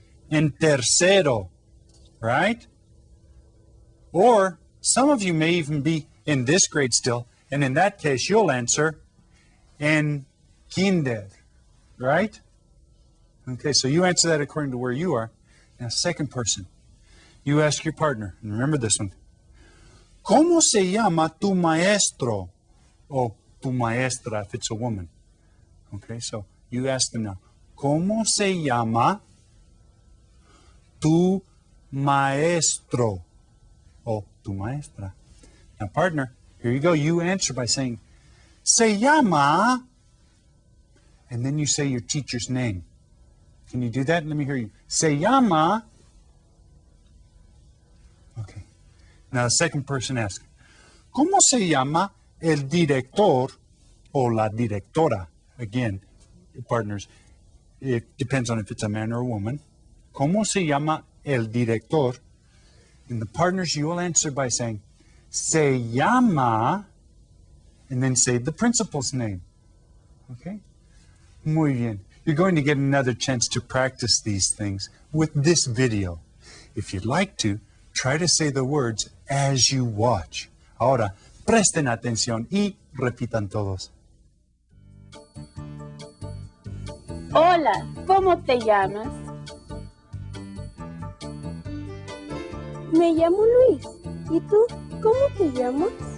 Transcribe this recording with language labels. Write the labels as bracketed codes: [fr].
[es] En tercero, [en] right? Or some of you may even be in this grade still, and in that case, you'll answer [es] en kinder, [en] right? Okay, so you answer that according to where you are. Now, second person, you ask your partner, and remember this one. [es] ¿Cómo se llama tu maestro? O tu maestra [en] if it's a woman. Okay, so you ask them now. [es] ¿Cómo se llama tu maestro? O tu maestra. [en] Now, partner, here you go. You answer by saying, [es] se llama, [en] and then you say your teacher's name. Can you do that? Let me hear you. [es] Se llama. [en] Okay. Now, the second person asks, [es] ¿cómo se llama el director o la directora? [en] Again, partners, it depends on if it's a man or a woman. [es] ¿Cómo se llama el director? [en] And the partners, you will answer by saying, [es] se llama, [en] and then say the principal's name. Okay? [es] Muy bien. [en] You're going to get another chance to practice these things with this video. If you'd like to, try to say the words as you watch. [es] Ahora, presten atención y repitan todos. Hola, ¿cómo te llamas? Me llamo Luis. ¿Y tú? ¿Cómo te llamas?